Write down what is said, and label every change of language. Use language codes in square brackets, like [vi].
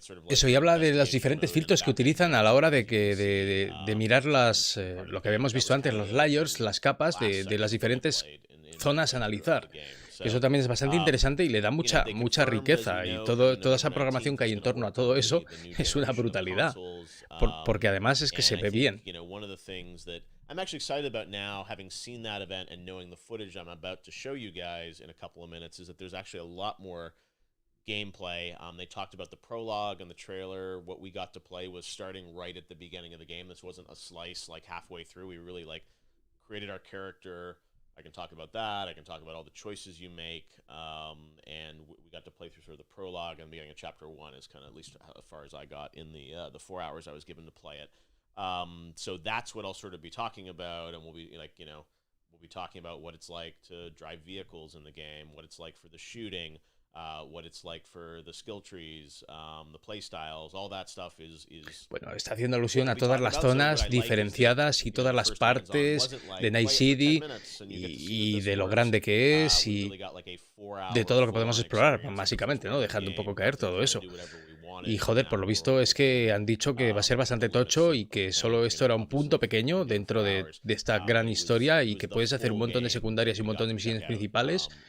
[es] Eso, y habla de los diferentes filtros que utilizan a la hora de mirar lo que habíamos visto antes, los layers, las capas de las diferentes zonas a analizar. Eso también es bastante interesante y le da mucha riqueza, y toda esa programación que hay en torno a todo eso es una brutalidad, porque además es que se ve bien. [en] I'm actually excited about now, having seen that event and knowing the footage I'm about to show you guys in a couple of minutes, is that there's actually a lot more gameplay. They talked about the prologue and the trailer. What we got to play was starting right at the beginning of the game. This wasn't a slice like halfway through. We really like created our character. I can talk about that. I can talk about all the choices you make. And we got to play through sort of the prologue and the beginning of chapter 1 is kind of at least as far as I got in the 4 hours I was given to play it. So that's what I'll sort of be talking about, and we'll be like, you know, we'll be talking about what it's like to drive vehicles in the game, what it's like for the shooting, what it's like for the skill trees, the play styles, all that stuff is... [es] Bueno, está haciendo alusión a todas las zonas diferenciadas y todas las partes de Night City y de lo grande que es y de todo lo que podemos explorar, básicamente, ¿no? Dejando un poco caer todo eso. Y joder, por lo visto es que han dicho que va a ser bastante tocho y que solo esto era un punto pequeño dentro de esta gran historia y que puedes hacer un montón de secundarias y un montón de misiones principales.